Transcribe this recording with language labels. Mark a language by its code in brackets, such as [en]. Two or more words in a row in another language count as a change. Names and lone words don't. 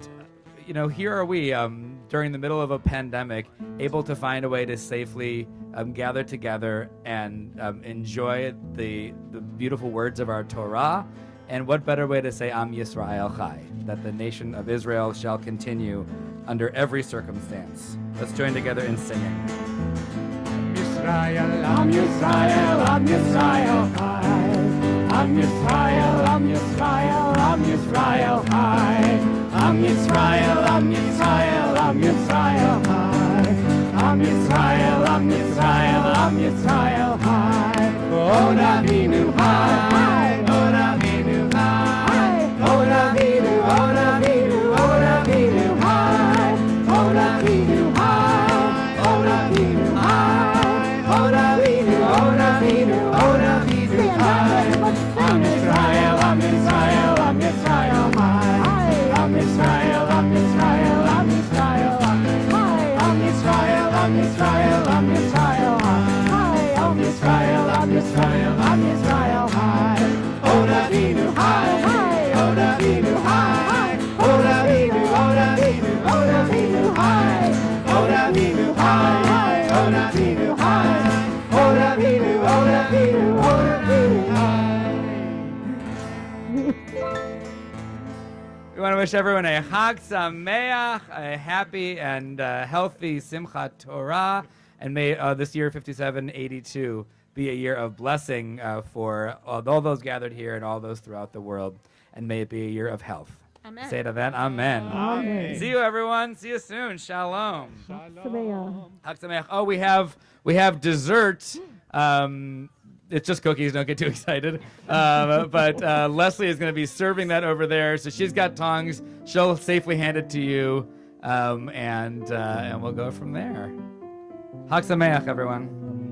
[en] Here are we during the middle of a pandemic, able to find a way to safely gather together and enjoy the beautiful words of our Torah. And what better way to say [he] עם ישראל חי, [en] that the nation of Israel shall continue under every circumstance. Let's join together in singing. [he] ישראל, עם ישראל, עם ישראל חי. עם ישראל, עם ישראל, עם ישראל חי. עם ישראל, עם ישראל, עם ישראל חי. עם ישראל, עם ישראל, עם ישראל חי. עוד אבינו חי, עוד אבינו חי. עוד אבינו, עוד אבינו, עוד אבינו חי. עוד אבינו חי, עוד אבינו חי. עוד אבינו, עוד אבינו, עוד אבינו חי. עם ישראל, עם ישראל, עם ישראל חי. עם ישראל, עם ישראל, עם ישראל חי. עם ישראל, עם ישראל, עם ישראל חי. עם ישראל, עם ישראל, עם ישראל חי. עוד אבינו חי, עוד אבינו חי. עוד אבינו, עוד אבינו, עוד אבינו חי. עוד אבינו חי, עוד אבינו חי. עוד אבינו, עוד אבינו, עוד אבינו חי. [en] We want to wish everyone a [he] חג שמח, [en] a happy and healthy Simchat Torah, and may this year 5782 be a year of blessing for all those gathered here and all those throughout the world, and may it be a year of health. Amen. Say to that, Amen. Amen. See you, everyone. See you soon. Shalom. Sameach. [he] חג שמח. [en] Oh, we have dessert. It's just cookies. Don't get too excited. But Leslie is going to be serving that over there. So she's got tongs. She'll safely hand it to you, and we'll go from there. [he] חג שמח, [en] everyone.